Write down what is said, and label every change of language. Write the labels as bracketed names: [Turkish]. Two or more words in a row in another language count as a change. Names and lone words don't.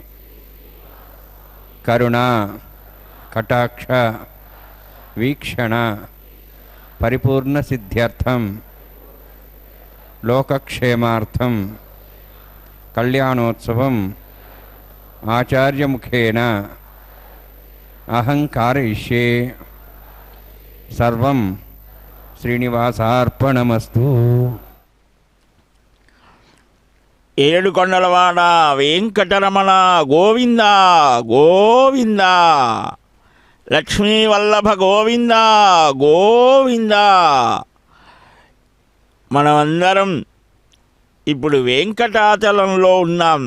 [Sanskrit] करुणा कटाक्ष वीक्षण परिपूर्ण सिद्ध्यर्थं लोकक्षेमार्थं कल्याणोत्सवं आचार्य मुखेन अहंकारयिष्ये सर्वं श्रीनिवासार्पणमस्तु. [Telugu] ఏడుకొండలవాడ వెంకటరమణ గోవింద గోవింద, లక్ష్మీవల్లభ గోవింద గోవింద. మనమందరం ఇప్పుడు వెంకటాచలంలో ఉన్నాం.